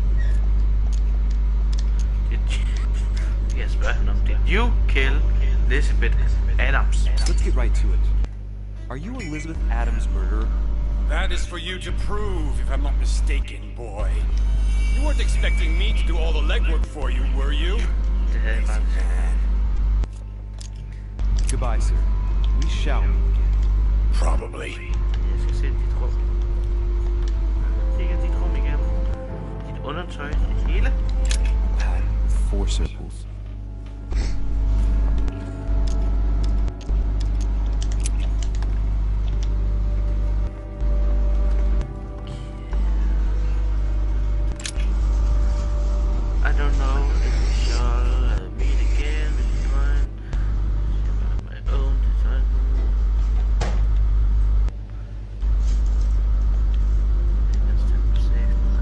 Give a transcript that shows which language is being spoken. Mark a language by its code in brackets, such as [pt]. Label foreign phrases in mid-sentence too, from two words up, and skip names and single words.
[en] Did you kill Elizabeth Adams? Let's get right to it. Are you Elizabeth Adams' murderer? That is for you to prove, if I'm not mistaken, boy. You weren't expecting me to do all the legwork for you, were you? [da] Det havde jeg faktisk. Man. [en] Goodbye, sir. We shall meet again. Probably. [da] Jeg skal se dit rum. Kigger dit rum igennem. Dit undertøj, det hele. [en] 4 circles. I don't know if we shall meet again with mine. My own design. That's 10%.